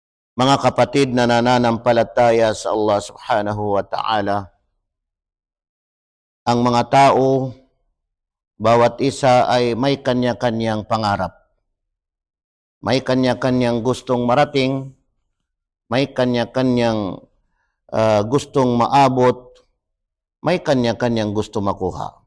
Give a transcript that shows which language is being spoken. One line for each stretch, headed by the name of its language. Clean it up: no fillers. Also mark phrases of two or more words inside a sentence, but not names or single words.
Filipino: Mga kapatid na nananampalataya sa Allah
Arabic: سبحانه وتعالى,
Filipino: ang mga tao, bawat isa ay may kanya-kanyang pangarap. May kanya-kanyang gustong marating, may kanya-kanyang gustong maabot, may kanya-kanyang gusto makuha.